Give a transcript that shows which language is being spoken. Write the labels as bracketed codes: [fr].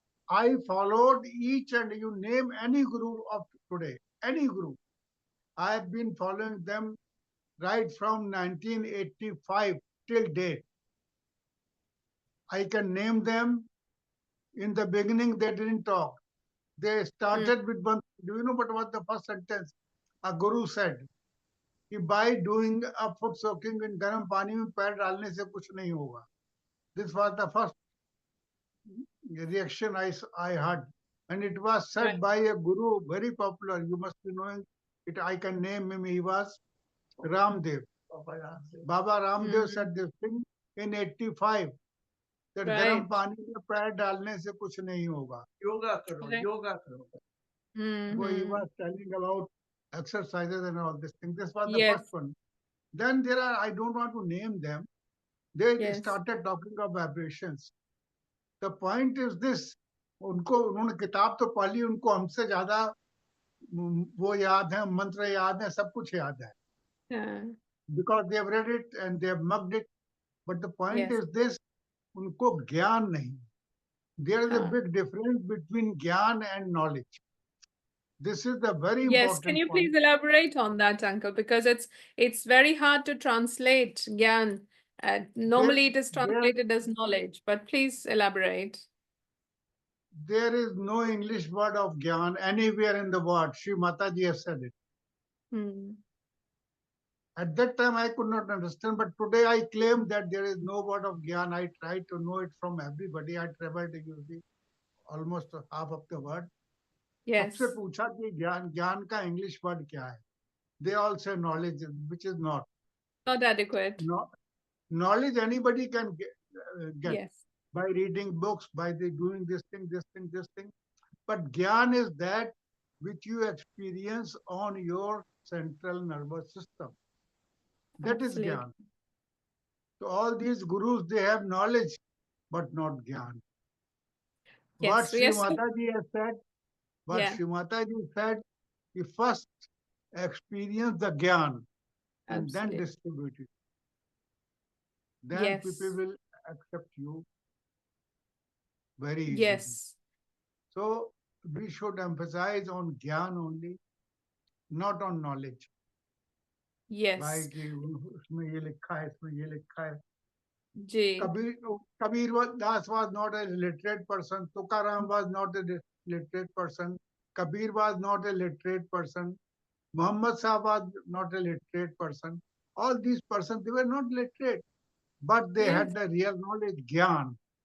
[en] I followed each and you name any guru of today, any guru. I have been following them right from 1985 till date. I can name them. In the beginning, they didn't talk. They started with one. Do you know what was the first sentence? A guru said, [hi] कि [en] by doing a foot soaking in [hi] गर्म पानी में पैर डालने से कुछ नहीं होगा. [en] This was the first reaction I had. And it was said Right. by a guru, very popular. You must be knowing it. I can name him. He was Ramdev. Baba Ramdev said this thing in 85 that Right. [hi] गर्म पानी में पैर डालने से कुछ नहीं होगा. Yoga karo, [en] Correct. [hi] yoga karo. [en] So he Mhm. was telling about exercises and all this thing. This was the Yes. first one. Then there are, I don't want to name them. They Yes. started talking of vibrations. The point is this, [hi] उन्होंने किताब तो पढ़ी, उनको हमसे ज्यादा वो याद है, मंत्र याद है, सब कुछ याद है. [en] Yeah. Because they have read it and they have mugged it. But the point Yes. is this, [hi] उनको ज्ञान नहीं. [en] There is a [hi] हाँ. [en] big difference between gyan and knowledge. This is the very Yes, can important you point. please elaborate on that, Uncle? Because it's very hard to translate Gyan. Normally it is translated as knowledge, but please elaborate. There is no English word of Gyan anywhere in the world. Shri Mataji has said it. Hmm. At that time, I could not understand, but today I claim that there is no word of Gyan. I try to know it from everybody. I traveled to almost half of the world. Yes. [hi] सबसे पूछा कि ज्ञान का English word क्या है? [en] They all say knowledge, which is not. Not adequate. Knowledge anybody can get Yes. by reading books, by doing this thing. But Gyan is that which you experience on your central nervous system. That is Absolutely. Gyan. So all these gurus, they have knowledge, but not Gyan. Yes. What Sri Yes. Mataji has said, Yeah. Sri Mataji said, you first experience the Gyan and then Absolutely. distribute it. Then Yes. people will accept you very easily. Yes. So we should emphasize on Gyan only, not on knowledge. Yes. [hi] भाई कि उसमें ये लिखा है, इसमें ये लिखा है. Ji. [en] Kabir Das was not a literate person. Tukaram was not a literate person. Kabir was not a literate person. Muhammad Sahib was not a literate person. All these persons, they were not literate, but they Yes. had the real knowledge, Gyan.